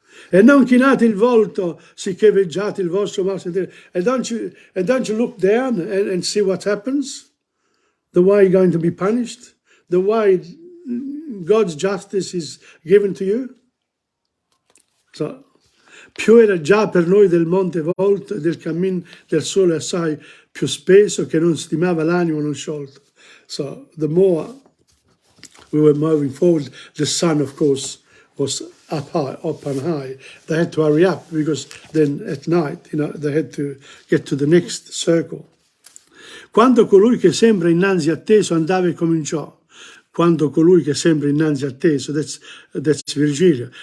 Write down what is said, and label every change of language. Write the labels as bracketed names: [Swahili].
[Italian] E non chinate il volto, sicché veggiate il vostro mal sentire. [English] And don't you look down and see what happens? The way you're going to be punished? The way God's justice is given to you? [Italian] So, più era già per noi del monte volto e del cammin del sole assai più spesso che non stimava l'animo non sciolto. [English] So, the more we were moving forward, the sun, of course, was up and high. They had to hurry up because then at night, they had to get to the next circle. [Italian] Quando colui che sembra innanzi atteso andava e cominciò. Quando colui che sembra innanzi atteso, [English] that's Virgilio.